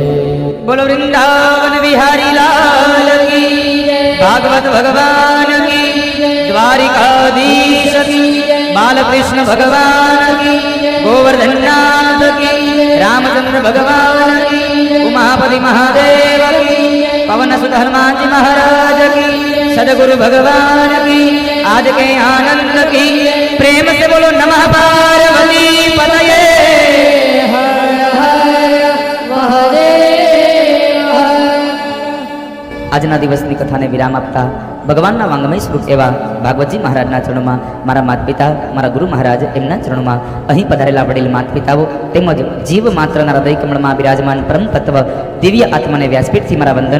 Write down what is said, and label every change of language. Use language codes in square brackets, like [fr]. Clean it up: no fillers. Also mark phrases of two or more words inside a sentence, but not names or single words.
[hi] बोलो वृंदावन विहारी लाल की जय, भागवत भगवान की जय, द्वारिकाधीश की जय, बालकृष्ण भगवान की जय, गोवर्धननाथ की जय, रामचंद्र भगवान की जय, उमापति महादेव की जय, पवन सुत हनुमानजी महाराज की जय, सदगुरु भगवान की, आज के आनंद की प्रेम से बोलो नमः पार्वती पतये हर हर महादेव. [gu] આજના દિવસની કથાને વિરામ આપતા ભગવાનના વાંગમય સ્વરૂપ એવા ભાગવતજી મહારાજના ચરણોમાં, મારા માતા પિતા, મારા ગુરુ મહારાજ એમના ચરણોમાં, અહીં પધારેલા વડીલ માતા પિતાઓ તેમજ જીવ માત્રના હૃદય કમળમાં બિરાજમાન પરમ તત્વ દિવ્ય આત્માને વ્યાસપીઠથી મારા વંદન.